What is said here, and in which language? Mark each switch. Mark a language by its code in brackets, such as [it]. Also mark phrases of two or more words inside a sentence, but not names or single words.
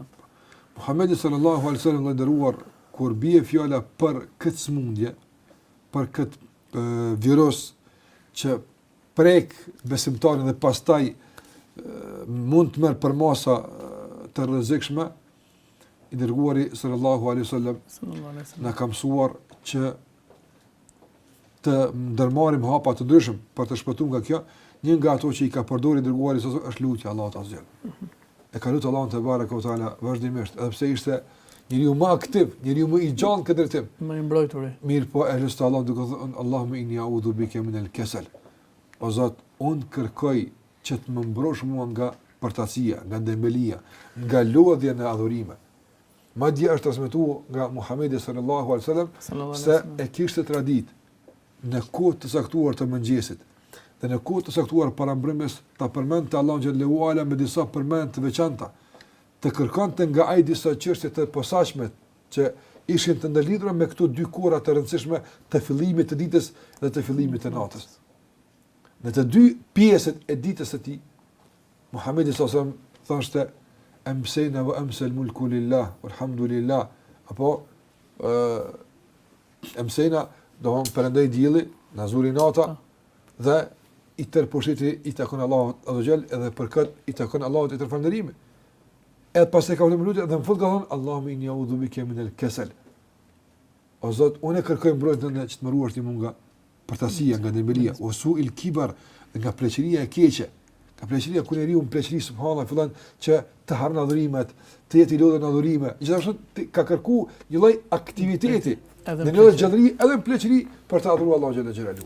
[sq] Muhamedi [ar] صلى الله عليه وسلم [sq] i nderuar kur bie fjala për këtë smundje, për këtë virus që prek besimtarin dhe pastaj mund të merr për masa të rrezikshme, i dërguari [ar] صلى الله عليه وسلم [sq] na ka mësuar që të ndërmarrim hapa të ndryshëm për të shpëtuar nga kjo. Një nga ato që i ka përdorur i dërguari është lutja Allahut azza. E ka lutur Allahun te baraka o taala vazhdimisht, edhe pse ishte njeriu më aktiv, njeriu më i gjallë këtë drejtim. Më i mbrojturi. Mirë, po e lutë Allahun duke thënë [ar] اللهم إني أعوذ بك من الكسل. [sq] O Zot, unë kërkoj që të më mbrosh mua nga përtacia, nga dembelia, nga lodhja në adhurime. Madje është transmetuar nga Muhamedi [ar] صلى الله عليه وسلم [sq] se e kishte tradit në kohë të saktuar të mëngjesit dhe në kohë të saktuar para mbrëmjes ta përmendte Allahun xhallahu ala me disa përmendje të veçanta, të kërkonte nga ai disa çështje të posaçme që ishin të ndërlidhura me këto dy kohra të rëndësishme të fillimit të ditës dhe të fillimit të natës. Në të dy pjesët e ditës së tij, Muhamedi [ar] صلى الله عليه وسلم [sq] thoshte [ar] أمسينا وأمسى الملك لله والحمد لله, [sq] apo amsayna do të perandoj dielli, na zuri nata dhe i tërposhtiti i takon Allahut azza xal, edhe për këtë i takon Allahut i tërfalënderimi. Edhe pas e ka vënë lutje dhe në fund ka thonë [ar] اللهم إني أعوذ بك من الكسل. [sq] O Zot, unë kërkoj mbrojtjen që të më ruash ti nga përtasia, nga dembelia, o [ar] سوء الكبر, [sq] nga pleqëria e keqe. Ka pleqëria ku njeriu në pleqëri subhanallahu fillon që të harron adhurimet, të jetë i lodhur në adhurime. Gjithashtu ka kërku një lloj aktiviteti, në një lloj gjallëri edhe në pleqëri për të adhuruar Allahun xhallahu.